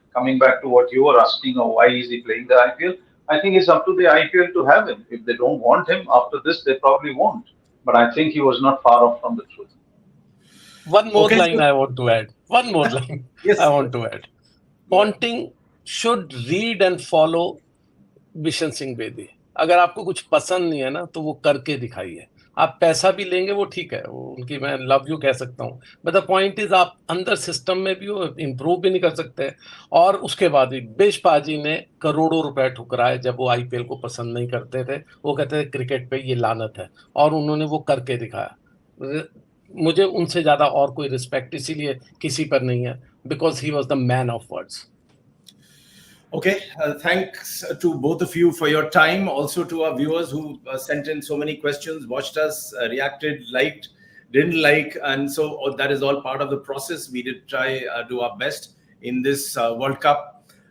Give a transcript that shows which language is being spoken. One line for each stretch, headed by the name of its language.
English: Coming back to what you were asking, or why is he playing the IPL? I think it's up to the IPL to have him. If they don't want him after this, they probably won't. But I think he was not far off from the truth. One more Okay, line so- I want to add. One more line Yes. I want to add. Ponting should read and follow Bishan Singh Bedi.
Hindi: अगर आपको कुछ पसंद नहीं है ना, तो वो करके दिखाइए। आप पैसा भी लेंगे, वो ठीक है, वो उनकी मैं लव यू कह सकता हूँ,
English: but the point is
Hindi: आप अंदर सिस्टम में भी वो इम्प्रूव भी नहीं कर सकते। और उसके बाद भी बिश पाजी ने करोड़ों रुपए ठुकराए जब वो आईपीएल को पसंद नहीं करते थे। वो कहते थे क्रिकेट पे ये लानत है, और उन्होंने वो करके दिखाया। मुझे उनसे ज्यादा और कोई रिस्पेक्ट इसीलिए किसी पर नहीं है,
English: Because he was the man of words. Okay, thanks to both of you for your time. Also to our viewers who sent in so many questions, watched us, reacted, liked, didn't like, and so that is all part of the process. We did try do our best in this World Cup.